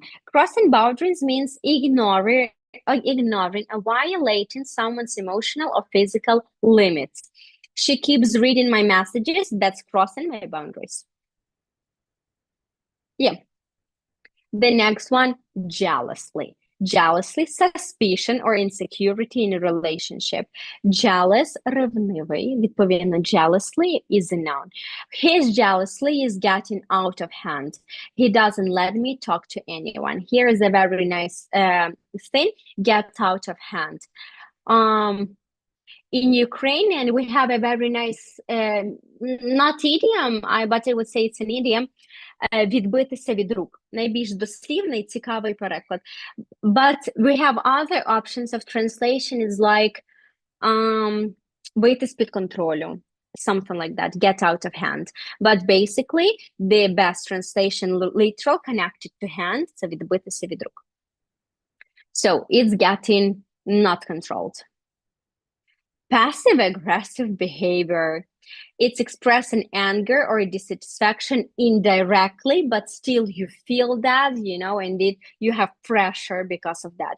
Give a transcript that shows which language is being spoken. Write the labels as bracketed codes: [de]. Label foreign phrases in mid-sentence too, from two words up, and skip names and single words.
[en] Crossing boundaries means ignoring or violating someone's emotional or physical limits. She keeps reading my messages. That's crossing my boundaries. Yeah. The next one, jealously. Jealously, suspicion or insecurity in a relationship. Jealous, [uk] ревнивий. Відповідно, [en] jealously is a noun. His jealousy is getting out of hand. He doesn't let me talk to anyone. Here is a very nice thing, get out of hand. In Ukrainian, we have a very nice, not idiom, but I would say it's an idiom, [uk] відбитися від рук. Найбільш дослівний, цікавий переклад. But we have other options of translation is like вийти з-під контролю. [en] Something like that, get out of hand. But basically, the best translation, literal, connected to hand, [uk] це відбитися від рук. [en] So it's getting not controlled. Passive-aggressive behavior. It's expressing anger or dissatisfaction indirectly, but still you feel that, and you have pressure because of that.